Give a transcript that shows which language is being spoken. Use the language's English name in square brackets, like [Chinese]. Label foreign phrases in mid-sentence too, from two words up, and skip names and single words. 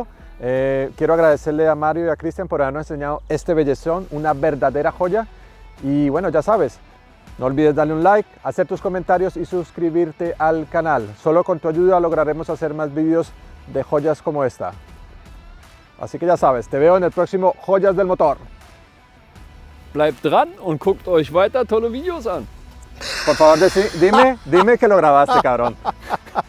[Spanish] Quiero agradecerle a Mario y a Cristian por habernos enseñado este bellezón, una verdadera joya. Y bueno, ya sabes, no olvides darle un like, hacer tus comentarios y suscribirte al canal. Solo con tu ayuda lograremos hacer más vídeos de joyas como esta. Así que ya sabes, te veo en el próximo Joyas del Motor. [German] Bleibt dran und guckt euch weiter tolle Videos an. [Spanish] Por favor, dime que lo grabaste, cabrón.